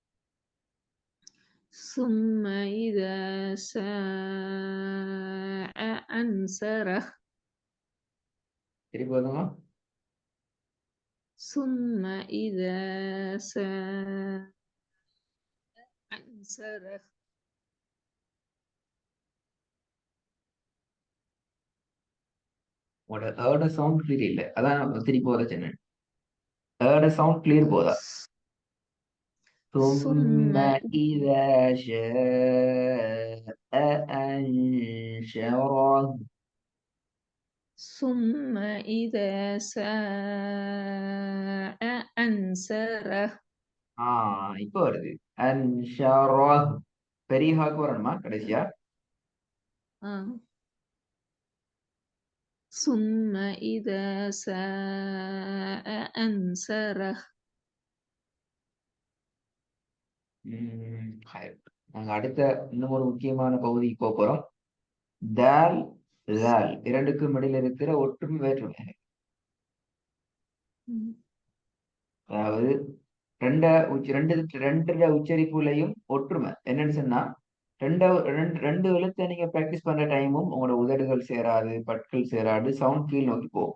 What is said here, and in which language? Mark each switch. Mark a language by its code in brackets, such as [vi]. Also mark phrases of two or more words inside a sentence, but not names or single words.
[ar] ثم إذا شاء أنشره ثم إذا شاء أنشره [ta] உங்களோட [en] sound clear [ta] இல்ல. அதான் திருப்பி போத சொன்னேன். ஏட [en] sound clear [ta] போதா? [ar] ثم إذا شاء أنشره ثم إذا شاء أنشره [ta] இப்ப வருது. أنشره பெரிய ஹாக்கு வரணுமா கடைசியா? [ar] ثم إذا شاء أنشره [ta] நாங்க அடுத்த இன்னும் ஒரு முக்கியமான பகுதிக்கு போறோம். தால் தால் இரண்டுக்கும் இடையில இருக்கிற ஒற்றுமை வேற்றுமை. அதாவது ரெண்டு உச்சரிப்புலையும் ஒற்றுமை என்னன்னு சொன்னா ரெண்டு எழுத்தை நீங்க பிராக்டிஸ் பண்ற டைமும் உங்களோட உதடுகள் சேராது, பற்கள் சேராது, சவுண்ட் கீழ் நோக்கி போகும்.